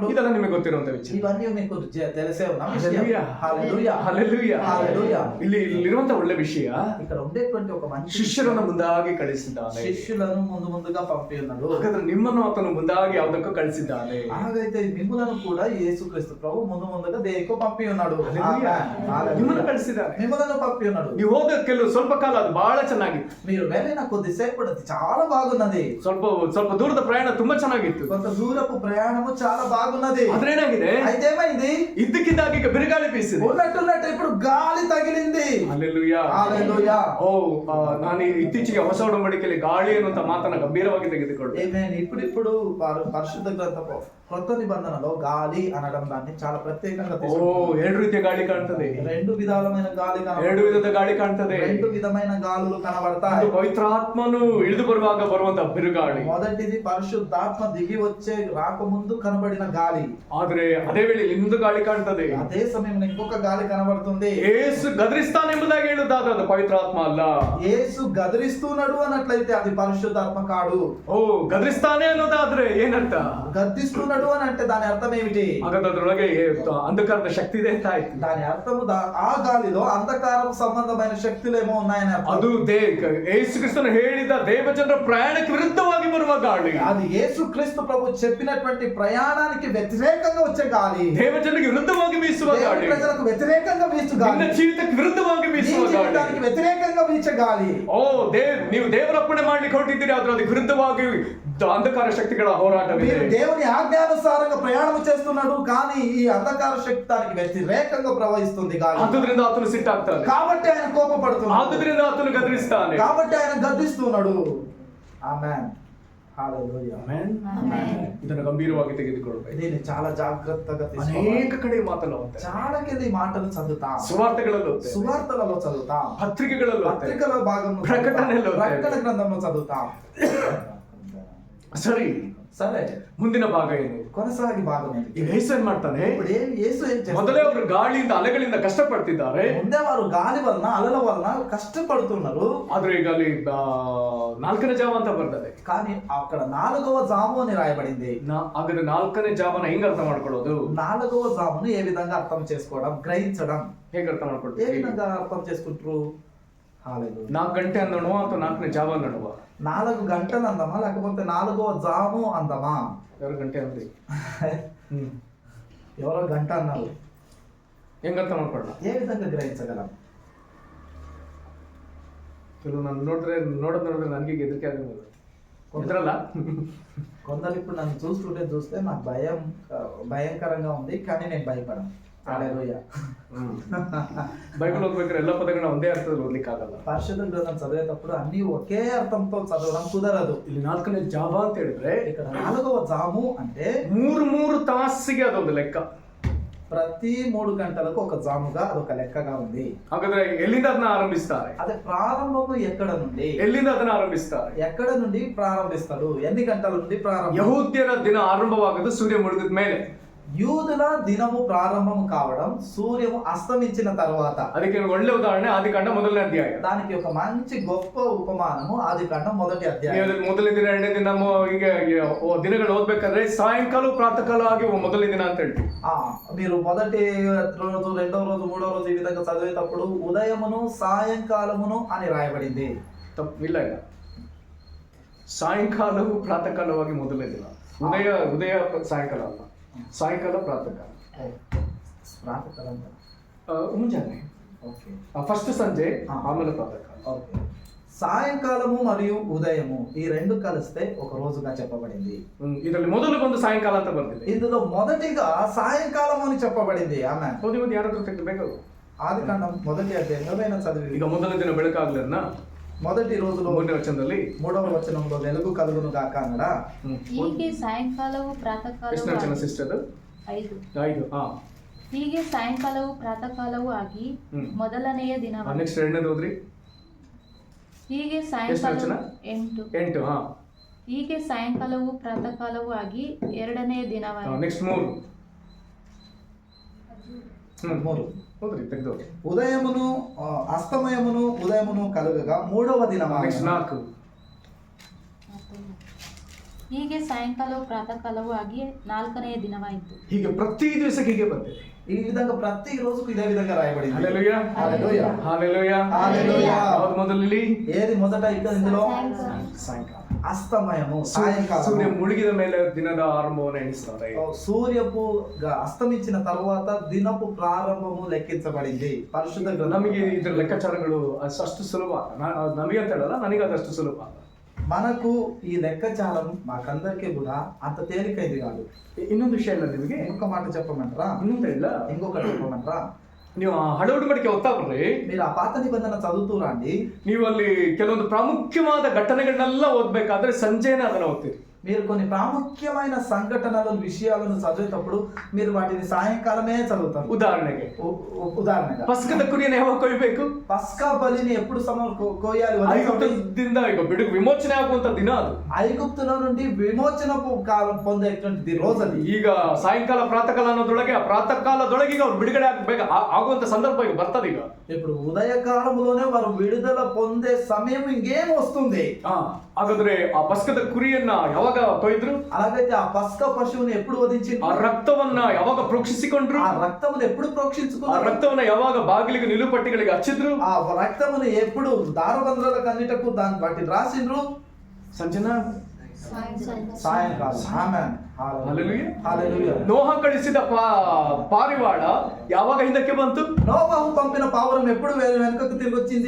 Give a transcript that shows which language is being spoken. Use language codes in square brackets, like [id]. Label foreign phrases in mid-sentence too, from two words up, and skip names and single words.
[kn] ಇದೆಲ್ಲ ನಿಮಗೆ ಗೊತ್ತಿರುವಂತ ವಿಚಾರ. [te] ఇవన్నీ మీకు తెలిసే ఉన్న విషయం. హల్లెలూయా, హల్లెలూయా, హల్లెలూయా, హల్లెలూయా. [kn] ఇಲ್ಲಿರುವಂತ ಒಳ್ಳೆ ವಿಷಯ, [te] ఇక్కడ ఉండేటువంటి ఒక మంచి [kn] ಶಿಷ್ಯರನ್ನು ಮುಂದಾಗಿ ಕಳಿಸಿದ್ದಾನೆ. [te] శిష్యులను ముందుగా పంపి ఉన్నాడు. [kn] ಹಾಗಾದ್ರೆ ನಿಮ್ಮನ್ನು ಆತನು ಮುಂದಾಗಿ ಯಾವುದಕ್ಕೂ ಕಳಿಸಿದ್ದಾನೆ. [te] అలాగైతే మిమ్ములను కూడా యేసుక్రీస్తు ప్రభు ముందుగా దేనికో పంపి ఉన్నాడు. హల్లెలూయా. [kn] ನಿಮ್ಮನ್ನು ಕಳಿಸಿದ್ದಾನೆ. [te] మిమ్ములను పంపి ఉన్నాడు. [kn] ನೀವು ಹೋದ ಕೆಲವು ಸ್ವಲ್ಪ ಕಾಲ ಅದು ಬಹಳ ಚೆನ್ನಾಗಿತ್ತು, [te] మీరు వెళ్ళిన కొద్దిసేపు అది చాలా బాగున్నది. [kn] ಸ್ವಲ್ಪ ದೂರದ ಪ್ರಯಾಣ ತುಂಬಾ ಚೆನ್ನಾಗಿತ್ತು, [te] కొంత దూరపు ప్రయాణము చాలా బాగున్నది. [kn] ಆದ್ರೆ ಏನಾಗಿದೆ? [te] అయితే ఏమైంది? [kn] ಇದ್ದಕ್ಕಿದ್ದಾಗ ಈಗ ಬಿರುಗಾಳಿ ಬೀಸಿದೆ. [te] ఉన్నట్టు ఇప్పుడు గాలి తగిలింది. [kn] ಹಲ್ಲೆಲೂಯಾ, [te] హల్లెలూయా. [kn] ನಾನು ಇತ್ತೀಚೆಗೆ ಹೊಸ ಒಡಂಬಡಿಕೆಯಲ್ಲಿ ಗಾಳಿ ಅನ್ನುವಂತ ಮಾತನ್ನ ಗಂಭೀರವಾಗಿ ತೆಗೆದುಕೊಳ್ಳಿ. [te] ఆమేన్. ఇప్పుడు పరిశుద్ధ గ్రంథపు కొత్త నిబంధనలో గాలి అనడం దాన్ని చాలా ప్రత్యేకంగా తీసుకుంటారు. [kn] ಎರಡು ರೀತಿಯ ಗಾಳಿ ಕಾಣ್ತದೆ, [te] రెండు విధాలమైన గాలి [kn] ಎರಡು ವಿಧದ ಗಾಳಿ ಕಾಣ್ತದೆ, [te] రెండు విధమైన గాలులు కనబడతాయి. [kn] ಅದು ಪವಿತ್ರಾತ್ಮನು ಇಳಿದು ಬರುವಾಗ ಬರುವಂತ ಬಿರುಗಾಳಿ, [te] మొదటిది పరిశుద్ధాత్మ దిగి వచ్చే రాకముందు కనబడిన గాలి. [kn] ಆದ್ರೆ ಅದೇ ವೇಳೆ ಇನ್ನೊಂದು ಗಾಳಿ ಕಾಣ್ತದೆ. [te] అదే సమయంలో ఇంకొక గాలి కనబడుతుంది. [kn] ಏಸು ಗದರಿಸ್ತಾನೆಂಬುದಾಗಿ ಹೇಳುವುದಾದ್ರೆ ಅದು ಪವಿತ್ರಾತ್ಮ ಅಲ್ಲ. [te] యేసు గదిరిస్తున్నాడు అన్నట్లయితే అది పరిశుద్ధాత్మ కాడు. [kn] ಗದರಿಸ್ತಾನೆ ಅನ್ನೋದಾದ್ರೆ ಏನರ್ಥ? [te] గద్దిస్తున్నాడు అని అంటే దాని అర్థం ఏమిటి? [kn] ಹಾಗಾದ್ರೆ ಅದ್ರೊಳಗೆ ಅಂಧಕಾರದ ಶಕ್ತಿ ಇದೆ ಅಂತ ಆಯ್ತು. [te] దాని అర్థము ఆ గాలిలో అంధకారం సంబంధమైన శక్తులు ఏమో ఉన్నాయని అర్థం. [kn] ಅದು ಯೇಸು ಕ್ರಿಸ್ತನು ಹೇಳಿದ ದೇವಜನರ ಪ್ರಯಾಣಕ್ಕೆ ವಿರುದ್ಧವಾಗಿ ಬರುವ ಗಾಳಿ, [te] అది యేసుక్రీస్తు ప్రభు చెప్పినటువంటి ప్రయాణానికి వ్యతిరేకంగా వచ్చే గాలి, [kn] ದೇವಜನರಿಗೆ ವಿರುದ್ಧವಾಗಿ ಬೀಸುವ ಗಾಳಿ, [te] ప్రజలకు వ్యతిరేకంగా వీచు గాలి, [kn] ನಿನ್ನ ಜೀವಿತಕ್ಕೆ ವಿರುದ್ಧವಾಗಿ ಬೀಸುವ ಗಾಳಿ, [te] దానికి వ్యతిరేకంగా వీచే గాలి. [kn] ನೀವು ದೇವರಪ್ಪಣೆ ಮಾಡ್ಲಿಕ್ಕೆ ಹೊರಟಿದ್ದೀರಿ, ಆದ್ರೆ ಅದಕ್ಕೆ ವಿರುದ್ಧವಾಗಿ ಅಂಧಕಾರ ಶಕ್ತಿಗಳ ಹೋರಾಟವಿದೆ. [te] మీరు దేవుని ఆజ్ఞానుసారంగా ప్రయాణం చేస్తున్నాడు, కానీ ఈ అంధకార శక్తి దానికి వ్యతిరేకంగా ప్రవహిస్తుంది గాలి. [kn] ಆದುದರಿಂದ ಆತನು ಸಿಟ್ಟಾಗ್ತಾನೆ, [te] కాబట్టి ఆయన కోపపడుతున్నాడు, [kn] ಆದುದರಿಂದ ಆತನು ಗದರಿಸ್ತಾನೆ, [te] కాబట్టి ఆయన గద్దిస్తున్నాడు. ఆమేన్, హల్లెలూయా, [kn] ಆಮೆನ್. ಇದನ್ನು ಗಂಭೀರವಾಗಿ ತೆಗೆದುಕೊಳ್ಳಬೇಕು. [te] దీన్ని చాలా జాగ్రత్తగా తీసుకోవాలి. [kn] ಅನೇಕ ಕಡೆ ಮಾತನಾಡುತ್ತೆ, [te] చాలా కెళ్ళి మాటలు చదువుతాం, [kn] ಸುವಾರ್ತೆಗಳಲ್ಲೂ [te] సువార్తలలో చదువుతాం, [kn] ಪತ್ರಿಕೆಗಳಲ್ಲೂ [te] పత్రికల భాగంలో ప్రకటనలో ప్రకటన గ్రంథంలో చదువుతాం. [kn] ಸರಿ, [te] సరే, [kn] ಮುಂದಿನ ಭಾಗ ಏನು? [te] కొనసాగి భాగం ఏంటి? [kn] ಈಗ ಯೇಸು ಏನ್ ಮಾಡ್ತಾನೆ? [te] ఇప్పుడు యేసు ఏం చేస్తాడు? [kn] ಮೊದಲೇ ಅವರು ಗಾಳಿಯಿಂದ ಅಲೆಗಳಿಂದ ಕಷ್ಟಪಡ್ತಿದ್ದಾರೆ, [te] ముందే వారు గాలి వలన అలల వలన కష్టపడుతున్నారు. [kn] ಆದ್ರೆ ಈಗ ಅಲ್ಲಿ 4ನೇ ಜಾವ ಅಂತ ಬರ್ತದೆ. [te] కానీ అక్కడ 4వ జాము అని రాయబడింది. [kn] ಹಾಗಾದ್ರೆ 4ನೇ ಜಾವನ ಹೆಂಗ್ ಅರ್ಥ ಮಾಡ್ಕೊಳ್ಳೋದು? [te] 4వ జామును ఏ విధంగా అర్థం చేసుకోవడం, గ్రహించడం, [kn] ಹೇಗೆ ಅರ್ಥ [te] ఏ [kn] ಮಾಡ್ಕೊಳ್ತೀವಿ? [te] విధంగా అర్థం చేసుకుంటారు? [kn] 4 ಗಂಟೆ ಅಂದಣುವ ಅಥವಾ 4ನೇ ಜಾವ ಅಂದಣುವ? [te] 4 గంటలు అందమా లేకపోతే 4వ జాము అందమా? [kn] 2 ಗಂಟೆ ಅಂದ್ರಿ. [te] ఎవరో గంట అన్నారు. [kn] ಹೆಂಗ್ ಅರ್ಥ ಮಾಡ್ಕೊಳ್ಳ? [te] ఏ విధంగా గ్రహించగలం? [kn] ಕೆಲವು ನಾನು ನೋಡಿದ್ರೆ ನನಗೆ ಹೆದರಿಕೆ ಆಗಿಲ್ಲ, ಇದ್ರಲ್ಲ. [te] కొందరు ఇప్పుడు నన్ను చూస్తే నాకు భయంకరంగా ఉంది, కానీ నేను భయపడను. హల్లెలూయా. [kn] ಬೈಬಲ್ ಓದ್ಬೇಕಾದ್ರೆ ಎಲ್ಲ ಪದಗಳನ್ನ ಒಂದೇ ಅರ್ಥದಲ್ಲಿ ಓದ್ಲಿಕ್ಕೆ ಆಗಲ್ಲ. [te] పరిశుద్ధ గ్రంథం చదివేటప్పుడు అన్ని ఒకే అర్థంతో చదవడం కుదరదు. [kn] ಇಲ್ಲಿ 4ನೇ ಜಾವ ಅಂತ ಹೇಳಿದ್ರೆ [te] ఇక్కడ 4వ జాము అంటే [kn] 3 ತಾಸಿಗೆ ಅದೊಂದು ಲೆಕ್ಕ. [te] ప్రతి 3 గంటలకు ఒక జాముగా అదొక లెక్కగా ఉంది. [kn] ಹಾಗಾದ್ರೆ ಎಲ್ಲಿಂದ ಅದನ್ನ ಆರಂಭಿಸ್ತಾರೆ? [te] అదే ప్రారంభము ఎక్కడ నుండి? [kn] ಎಲ್ಲಿಂದ ಅದನ್ನ ಆರಂಭಿಸ್ತಾರೆ? [te] ఎక్కడ నుండి ప్రారంభిస్తాడు? ఎన్ని గంటల నుండి ప్రారంభం? [kn] ಯಹೂದ್ಯರ ದಿನ ಆರಂಭವಾಗುವುದು ಸೂರ್ಯ ಮುಳುಗಿದ ಮೇಲೆ. [te] యూదుల దినము ప్రారంభం కావడం సూర్యము అస్తమించిన తర్వాత. [kn] ಅದಕ್ಕೆ ಒಳ್ಳೆ ಉದಾಹರಣೆ ಆದಿಕಾಂಡ 1ನೇ ಅಧ್ಯಾಯ. [te] దానికి ఒక మంచి గొప్ప ఉపమానము ఆదికాండం 1వ అధ్యాయం. [kn] ಮೊದಲನೇ ದಿನ 2ನೇ ದಿನ ಈಗ ದಿನಗಳು ಓದ್ಬೇಕಾದ್ರೆ ಸಾಯಂಕಾಲ ಪ್ರಾತಃ ಕಾಲ ಆಗಿ 1ನೇ ದಿನ ಅಂತ ಹೇಳ್ತೀವಿ. [te] మీరు మొదటి రోజు, 2వ రోజు, 3వ రోజు ఈ విధంగా చదివేటప్పుడు ఉదయమును సాయంకాలమును అని రాయబడింది. [kn] ತಪ್ಪಿಲ್ಲ, ಇಲ್ಲ. ಸಾಯಂಕಾಲವು ಪ್ರಾತಃ ಕಾಲವಾಗಿ 1ನೇ ದಿನ. ಉದಯ ಸಾಯಂಕಾಲ ಅಲ್ಲ, ಸಾಯಂಕಾಲ ಪ್ರಾತಃ ಕಾಲ. [te] ప్రాతకాలం [kn] ಮುಂಜಾನೆ [te] ఓకే, [kn] ಫಸ್ಟ್ ಸಂಜೆ, ಆಮೇಲೆ ಪ್ರಾತಃ ಕಾಲ. [te] ఓకే. సాయంకాలము మరియు ఉదయము ఈ రెండు కలిస్తే ఒక రోజుగా చెప్పబడింది. [kn] ಇದರಲ್ಲಿ ಮೊದಲು ಬಂದು ಸಾಯಂಕಾಲ ಅಂತ ಬರ್ತಿದೆ. [te] ఇందులో మొదటిగా సాయంకాలం అని చెప్పబడింది. ఆమె [kn] ಓದಿ ಯಾರಾದ್ರೂ ತೆಗೆದುಬೇಕು. [te] ఆదికాండం 1వ అధ్యాయం ఎవరైనా చదివి. [kn] ಈಗ 1ನೇ ದಿನ ಬೆಳಕಾಗ್ಲನ್ನ [te] మొదటి రోజులో [kn] 3ನೇ ವಚನದಲ್ಲಿ [te] 3వ వచనంలో వెలుగు కలుగును గాక అన్నడా. [kn] ಹೀಗೆ ಸಾಯಂಕಾಲವು ಎಷ್ಟು ವಚನ ಪ್ರಾತಃಕಾಲವು ಸಿಸ್ಟರ್? 5. ಹೀಗೆ ಸಾಯಂಕಾಲವು ಪ್ರಾತಃಕಾಲವೂ ಆಗಿ ಮೊದಲನೆಯ ದಿನ. ನೆಕ್ಸ್ಟ್ 2ನೇದು ಓದ್ರಿ. ಹೀಗೆ ಎಷ್ಟು ಸಾಯಂಕಾಲ ವಚನ? 8. 8. ಹಾ, ಹೀಗೆ ಸಾಯಂಕಾಲವೂ ಪ್ರಾತಃ ಕಾಲವೂ ಆಗಿ 2ನೇ ದಿನವಾಯಿತು. ನೆಕ್ಸ್ಟ್ 3. ಮೂರು. ಹೌದ್ರಿ, ತೆಗ್ದು. [te] ఉదయమును అస్తమయమును ఉదయమును కలుగగా మూడవ దినము. నెక్స్ట్ 4. [kn] ಹೀಗೆ ಸಾಯಂಕಾಲವು ಪ್ರಾತಃ ಕಾಲವೂ ಆಗಿ 4ನೇ ದಿನವಾಯಿತು. ಹೀಗೆ ಪ್ರತಿ ದಿವಸಕ್ಕೆ ಹೀಗೆ ಬಂದಿದೆ. [te] ఈ విధంగా ప్రతి రోజుకు ఇదే విధంగా రాయబడింది. హల్లెలూయా, హల్లెలూయా, హల్లెలూయా, హల్లెలూయా. [kn] ಯಾವುದು ಮೊದಲು ಇಲ್ಲಿ? [te] ఏది మొదట ఇక్కడ ఇందులో? [kn] ಸಾಯಂಕಾಲ. [te] అస్తమయము, సాయంకాలం. [kn] ಸೂರ್ಯ ಮುಳುಗಿದ ಮೇಲೆ ದಿನದ ಆರಂಭವನ್ನು ಎಣಿಸ್ತಾರೆ. [te] సూర్యపు అస్తమించిన తర్వాత దినపు ప్రారంభము లెక్కించబడింది పరిశుద్ధ గ్రంథం. [kn] ನಮಗೆ ಇದರ ಲೆಕ್ಕಾಚಾರಗಳು ಅಷ್ಟು ಸುಲಭ. ನಮಗೆ ಅಂತ ಹೇಳಲ್ಲ, ನನಗೆ ಅದಷ್ಟು ಸುಲಭ. [te] మనకు ఈ లెక్కచారం మాకందరికీ కూడా అంత తేలికైంది కాదు. [kn] ಇನ್ನೊಂದು ವಿಷಯ ಇಲ್ಲ ನಿಮಗೆ, [te] ఇంకొక మాట చెప్పమంటారా? [kn] ಇನ್ನೊಂದು ಇಲ್ಲ, [te] ఇంకొకటి చెప్పమంటారా? [kn] ನೀವು ಹಳೆ ಉಡುಮಡಿಕೆ ಓದ್ತಾ ಬರ್ರಿ, [te] మీరు ఆ పాత నిబంధన చదువుతూ రండి. [kn] ನೀವು ಅಲ್ಲಿ ಕೆಲವೊಂದು ಪ್ರಾಮುಖ್ಯವಾದ ಘಟನೆಗಳನ್ನೆಲ್ಲ ಓದ್ಬೇಕಾದ್ರೆ ಸಂಜೆನೇ ಅದನ್ನ ಓದ್ತೀರಿ. [te] మీరు కొన్ని ప్రాముఖ్యమైన సంఘటనలను విషయాలను చదివేటప్పుడు మీరు వాటిని సాయంకాలమే చదువుతారు. [kn] ಉದಾಹರಣೆಗೆ [te] ఉదాహరణగా [kn] ಪಸ್ಕದ ಕುರಿಯನ್ನು ಯಾವಾಗ ಕೊಯ್ಬೇಕು? [te] పస్కా బలిని ఎప్పుడు కోయాలి? [kn] ಐಗುಪ್ತದಿಂದ ಈಗ ಬಿಡುಗಡೆ ವಿಮೋಚನೆ ಆಗುವಂತ ದಿನ ಅದು. [te] ఐగుప్తుల నుండి విమోచనపు కాలం పొందేటువంటి రోజు అది. [kn] ಈಗ ಸಾಯಂಕಾಲ ಪ್ರಾತಃ ಕಾಲ ಅನ್ನೋದ್ರೊಳಗೆ, ಆ ಪ್ರಾತಃ ಕಾಲದೊಳಗೆ ಈಗ ಅವ್ರು ಬಿಡುಗಡೆ ಆಗ್ಬೇಕು ಆಗುವಂತ ಸಂದರ್ಭ ಈಗ ಬರ್ತದೆ. ಈಗ [te] ఇప్పుడు ఉదయకాలంలోనే వారు విడుదల పొందే సమయం ఇంకేం వస్తుంది. [kn] ಹಾಗಾದ್ರೆ ಆ ಪಸ್ಕದ ಕುರಿಯನ್ನ ಯಾವಾಗ ಕೊಯ್ದ್ರು? [te] అలాగైతే ఆ పస్కా పశువుని ఎప్పుడు వధించిండ్రు? [kn] ಆ ರಕ್ತವನ್ನ ಯಾವಾಗ ಪ್ರೋಕ್ಷಿಸಿಕೊಂಡ್ರು? [te] ఆ రక్తమును ఎప్పుడు [kn] ಆ [te] ప్రోక్షించుకున్నారు? [kn] ರಕ್ತವನ್ನ ಯಾವಾಗ ಬಾಗಿಲಿಗೆ ನಿಲುಪಟ್ಟಿಗಳಿಗೆ ಹಚ್ಚಿದ್ರು? [te] ఆ రక్తమును ఎప్పుడు దారబంధ్రాలకు అన్నిటకు దాని వాటిని రాసిండ్రు? [kn] ಸಂಜನಾ, [te] సాయంకాలం. ఆమేన్. హల్లెలూయా, హల్లెలూయా. [kn] ನೋಹ ಕಳಿಸಿದ ಪಾರಿವಾಳ ಯಾವಾಗ ಹಿಂದಕ್ಕೆ ಬಂತು? [te] నోబహు పంపిన పావురం ఎప్పుడు వెనుకకు తిరిగి వచ్చింది?